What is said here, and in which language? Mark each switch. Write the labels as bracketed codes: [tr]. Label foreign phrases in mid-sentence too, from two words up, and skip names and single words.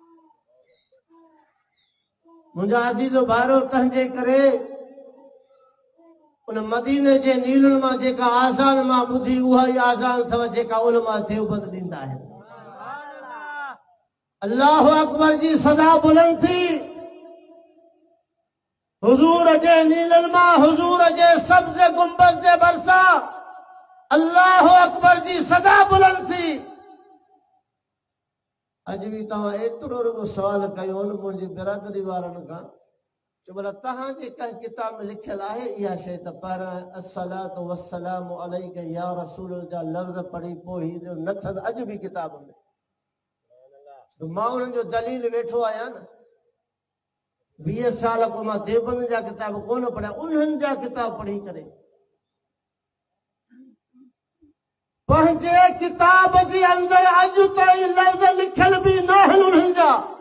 [sd] मुंहिंजा अज़ीज़ो भाइरो तंहिंजे करे उन मदीने जे नीलनि मां जेका आज़ान मां ॿुधी उहा ई आज़ान अथव जेका उलमा देवबंद ॾींदा आहिनि [ar] الله أكبر [sd] जी सदा बुलंद थी हुज़ूर जे नीलनि मां हुज़ूर जे सब्ज़ गुंबद जे भरिसां [ar] الله أكبر [sd] जी सदा बुलंद थी अॼु बि तव्हां एतिरो रुगो सवाल कयो मुंहिंजी बिरादरी वारनि खां चो भला तव्हांजे कंहिं किताब में लिखियल आहे इहा शइ त पर [ar] الصلاة والسلام عليك يا رسول [sd] जा लफ़्ज़ पढ़ी पोइ हीअ न अथनि अॼु बि किताब में मां उन्हनि जो दलील वेठो आहियां न 20 साल को मां देवबंद जा किताब कोन पढ़िया उन्हनि जा किताब पढ़ी करे पंहिंजे किताब जे अंदरि अॼु ताईं लफ़्ज़ लिखियल बि न आहिनि उन्हनि जा